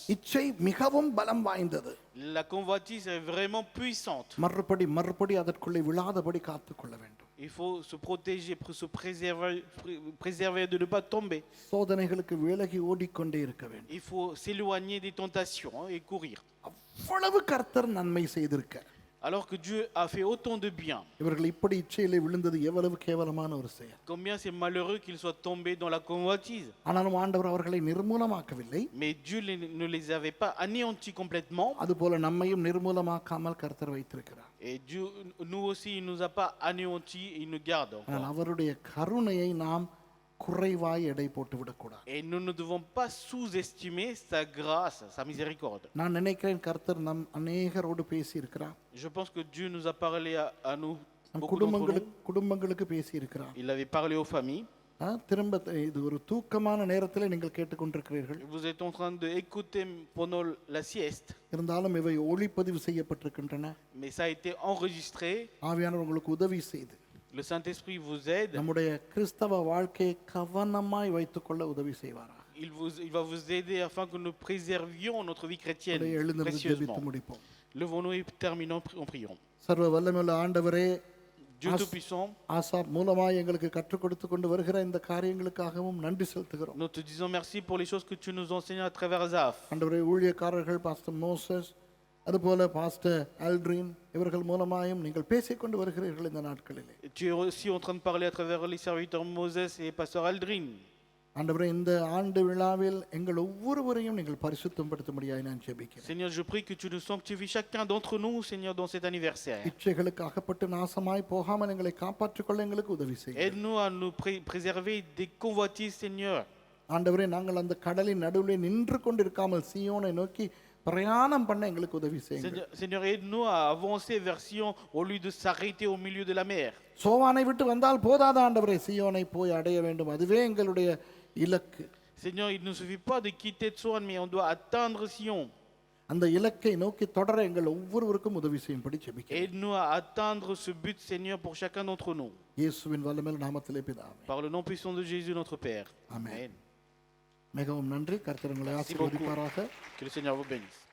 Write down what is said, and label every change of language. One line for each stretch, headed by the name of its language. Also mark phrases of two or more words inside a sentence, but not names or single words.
Tamil: இச்சை மிகவும் பலம் வாய்ந்தது.
French: La convoitise est vraiment puissante.
Tamil: மறுபடி அதற்குள்ளே விழாதபடி காத்துக்கொள்ள வேண்டும்.
French: Il faut se protéger, se préserver de ne pas tomber.
Tamil: சோதனைகளுக்கு விலகி ஓடிக்கொண்டே இருக்க வேண்டும்.
French: Il faut s'éloigner des tentations et courir.
Tamil: அவ்வளவு கர்த்தர் நன்மை செய்திருக்க,
French: Alors que Dieu a fait autant de bien.
Tamil: இவர்கள் இப்படி இச்சையிலே விழுந்தது எவ்வளவு கேவலமான ஒரு செயல்.
French: Combien c'est malheureux qu'ils soient tombés dans la convoitise.
Tamil: ஆனாலும் ஆண்டவர் அவர்களை நிர்மூலமாக்கவில்லை.
French: Mais Dieu ne les avait pas anéantis complètement.
Tamil: அதுபோல நம்மையும் நிர்மூலமாக்காமல் கர்த்தர் வைத்திருக்கிறார்.
French: Et Dieu, nous aussi, il nous a pas anéantis, il nous garde encore.
Tamil: ஆனால் அவருடைய கருணையை நாம் குறைவாய் எடை போட்டு விடக்கூடாது.
French: Et nous ne devons pas sous-estimer sa grâce, sa miséricorde.
Tamil: நான் நினைக்கிறேன் கர்த்தர் நம் அநேகரோடு பேசி இருக்கிறார்.
French: Je pense que Dieu nous a parlé à nous,
Tamil: நம்
French: beaucoup d'entre nous.
Tamil: குடும்பங்களுக்கு பேசி இருக்கிறார்.
French: Il avait parlé aux familles.
Tamil: திரும்ப இது ஒரு தூக்கமான நேரத்தில் நீங்கள் கேட்டுக்கொண்டிருக்கிறீர்கள்.
French: Vous êtes en train d'écouter pendant la sieste.
Tamil: இருந்தாலும் இவை ஒளிப்பதிவு செய்யப்பட்டிருக்கின்றன.
French: Mais ça a été enregistré.
Tamil: ஆவியானவர் உங்களுக்கு உதவி செய்து
French: Le Saint-Esprit vous aide.
Tamil: நம்முடைய கிறிஸ்தவ வாழ்க்கையை கவனமாய் வைத்துக்கொள்ள உதவி செய்வாராக.
French: Il va vous aider afin que nous préservions notre vie chrétienne
Tamil: எழுந்திருந்து ஜெபித்து
French: précieusement.
Tamil: முடிப்போம்.
French: Levons-nous et terminons en priant.
Tamil: சர்வ வல்லமையுள்ள ஆண்டவரே,
French: Dieu Tout-Puissant,
Tamil: ஆசாப் மூலமாய் எங்களுக்கு கற்றுக் கொடுத்து கொண்டு வருகிற இந்த காரியங்களுக்காகவும் நன்றி செலுத்துகிறோம்.
French: nous te disons merci pour les choses que tu nous enseignes à travers Asaph.
Tamil: ஆண்டவரே, ஊழியக்காரர்கள் பாஸ்டர் மோசஸ், அதுபோல பாஸ்டர் ஆல்ட்ரின் இவர்கள் மூலமாயும் நீங்கள் பேசிக்கொண்டு வருகிறீர்கள் இந்த நாட்களிலே.
French: Tu es aussi en train de parler à travers les serviteurs Moses et pasteur Aldrin.
Tamil: ஆண்டவரே, இந்த ஆண்டு விழாவில் எங்கள் ஒவ்வொருவரையும் நீங்கள் பரிசுத்தப்படுத்தும்படியாய் நான் ஜெபிக்கிறேன்.
French: Seigneur, je prie que tu nous sanctifies chacun d'entre nous, Seigneur, dans cet anniversaire.
Tamil: இச்சைகளுக்கு அகப்பட்டு நாசமாய் போகாமல் எங்களை காப்பாற்றிக் கொள்ள எங்களுக்கு உதவி செய்யுங்கள்.
French: Aide-nous à nous préserver des convoitises, Seigneur.
Tamil: ஆண்டவரே நாங்கள் அந்த கடலின் நடுவிலே நின்று கொண்டிருக்காமல் சீயோனை நோக்கி பிரயாணம் பண்ண எங்களுக்கு உதவி செய்யுங்கள்.
French: Seigneur, Seigneur, aide-nous à avancer vers Sion au lieu de s'arrêter au milieu de la mer.
Tamil: சோவானை விட்டு வந்தால் போதாத ஆண்டவரே, சீயோனை போய் அடைய வேண்டும், அதுவே எங்களுடைய இலக்கு.
French: Seigneur, il ne suffit pas de quitter Tsoan, mais on doit atteindre Sion.
Tamil: அந்த இலக்கை நோக்கி தொடர எங்கள் ஒவ்வொருவருக்கும் உதவி செய்யும்படி ஜெபிக்கிறேன்.
French: Aide-nous à atteindre ce but, Seigneur, pour chacun d'entre nous.
Tamil: இயேசுவின் வல்லமையுள்ள நாமத்திலே பிதாவே.
French: Par le nom puissant de Jésus, notre Père.
Tamil: Amen.
French: Amen.
Tamil: மிகவும் நன்றி. கர்த்தர் உங்களை
French: Merci beaucoup.
Tamil: ஆசீர்வதிப்பாராக.
French: Que le Seigneur vous bénisse.